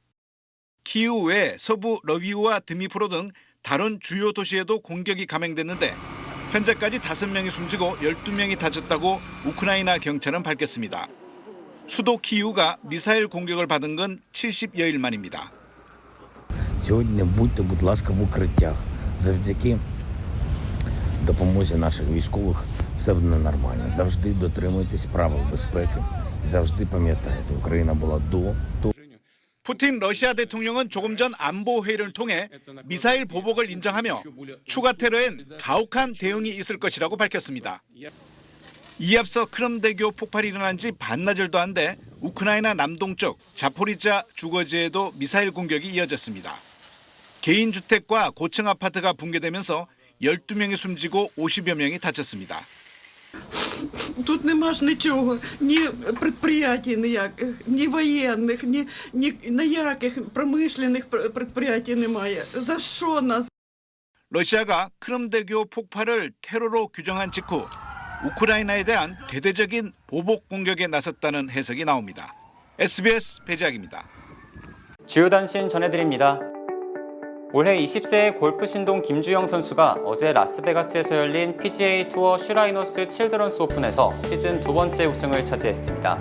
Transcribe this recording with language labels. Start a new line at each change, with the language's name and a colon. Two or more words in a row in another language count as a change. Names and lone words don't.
Korean: 키우 외 서부 러비우와 드미프로 등 다른 주요 도시에도 공격이 감행됐는데 현재까지 5명이 숨지고 12명이 다쳤다고 우크라이나 경찰은 밝혔습니다. 수도 키우가 미사일 공격을 받은 건 70여일 만입니다.
Ukrainian: Сьогодні будьте, будь ласка, в укриттях. Завдяки допомозі наших військових все буде нормально. Завжди дотримуйтесь правил безпеки. Завжди пам'ятайте, Україна була до.
Korean: 푸틴 러시아 대통령은 조금 전 안보 회의를 통해 미사일 보복을 인정하며 추가 테러엔 가혹한 대응이 있을 것이라고 밝혔습니다. 이에 앞서 크림대교 폭발이 일어난 지 반나절도 안 돼 우크라이나 남동쪽 자포리자 주거지에도 미사일 공격이 이어졌습니다. 개인 주택과 고층 아파트가 붕괴되면서 12명이 숨지고 50여 명이 다쳤습니다.
Ukrainian: Тут нема ж нічого, ні предприятій ніяких, ні воєнних, ні ніяких промишлених предприятій немає. За що нас?
Korean: 러시아가 크림대교 폭발을 테러로 규정한 직후 우크라이나에 대한 대대적인 보복 공격에 나섰다는 해석이 나옵니다. SBS 배재학입니다. 주요 단신 전해드립니다. 올해 20세의 골프 신동 김주영 선수가 어제 라스베가스에서 열린 PGA 투어 슈라이너스 칠드런스 오픈에서 시즌 2번째 우승을 차지했습니다.